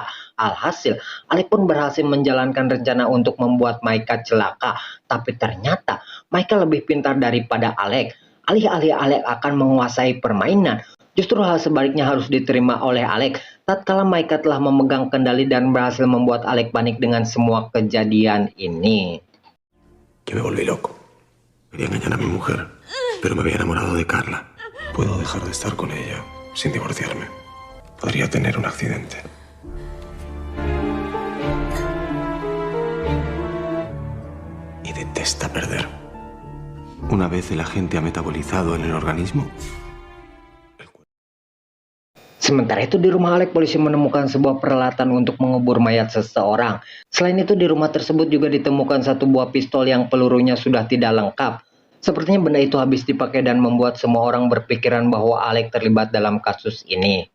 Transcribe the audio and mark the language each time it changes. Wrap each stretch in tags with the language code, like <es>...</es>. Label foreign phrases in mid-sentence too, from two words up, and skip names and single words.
<id>Alhasil, Alec pun berhasil menjalankan rencana untuk membuat Maika celaka. Tapi ternyata Maika lebih pintar daripada Alec. Alih-alih Alec akan menguasai permainan, justru hal sebaliknya harus diterima oleh Alec. Tatkala Maika telah memegang kendali dan berhasil membuat Alec panik dengan semua kejadian ini.</id> <es>Que me volví loco. Quería engañar a mi mujer, pero me había enamorado de Carla. Puedo dejar de estar con ella sin divorciarme. Podría tener un accidente. Y detesta perder. Una vez el agente ha metabolizado en el organismo,</es> <id>Sementara itu di rumah Alec, polisi menemukan sebuah peralatan untuk mengubur mayat seseorang. Selain itu di rumah tersebut juga ditemukan satu buah pistol yang pelurunya sudah tidak lengkap. Sepertinya benda itu habis dipakai dan membuat semua orang berpikiran bahwa Alec terlibat dalam kasus ini.</id>